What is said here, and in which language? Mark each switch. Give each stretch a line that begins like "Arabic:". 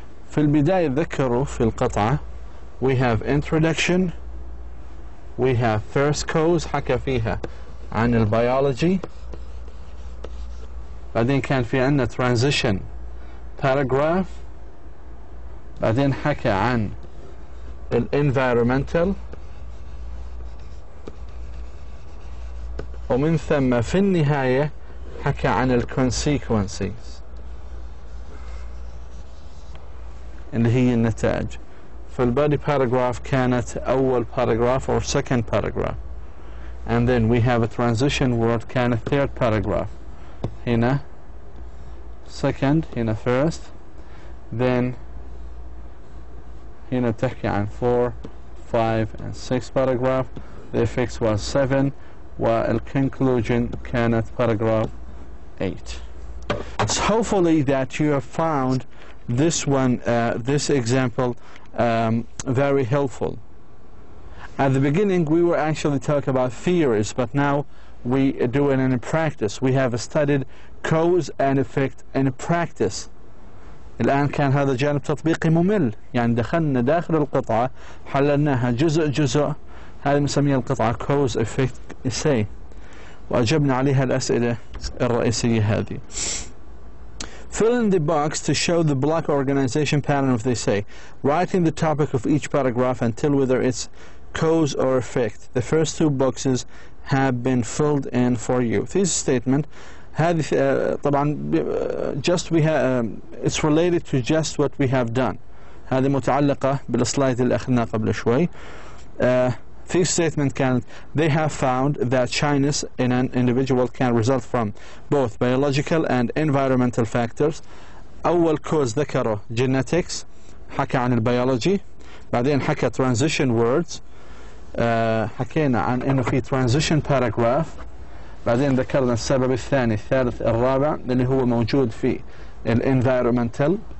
Arabic: في البداية ذكروا في القطعة
English: we have introduction, we have first cause
Arabic: حكى فيها عن البيولوجي، بعدين كان في عندنا transition paragraph، بعدين حكى عن environmental، ومن ثم في النهاية حكى عن consequences اللي هي النتائج.
English: فالبادي paragraph
Arabic: كانت أول
English: paragraph or second paragraph, and then we have a transition word كانت third paragraph. هنا second, هنا first, then
Arabic: هنا تحكي عن
English: 4, 5 and 6 paragraph. The effects was 7,
Arabic: والconclusion كانت
English: paragraph 8. So hopefully that you have found this one, this example very helpful. At the beginning we were actually talking about theories, but now we do it in practice. We have studied cause and effect in practice.
Arabic: الآن كان هذا جانب تطبيقي ممل، يعني دخلنا داخل القطعة حللناها جزء جزء. هذه مسميها القطعة cause effect essay، وأجبنا عليها الأسئلة الرئيسية هذه.
English: Fill in the box to show the block organization pattern of the essay. Write in the topic of each paragraph and tell whether it's cause or effect. The first 2 boxes have been filled in for you. This statement
Arabic: هذه طبعا
English: just we have it's related to just what we have done.
Arabic: هذه متعلقة بالسلايد اللي أخذناه قبل شوي.
English: This statement
Arabic: كانت
English: they have found that shyness in an individual can result from both biological and environmental factors.
Arabic: أول cause ذكره genetics، حكى عن البيولوجي، بعدين حكى transition words، حكينا عن إنه في transition paragraph، بعدين ذكرنا السبب الثاني الثالث الرابع اللي هو موجود في environmental.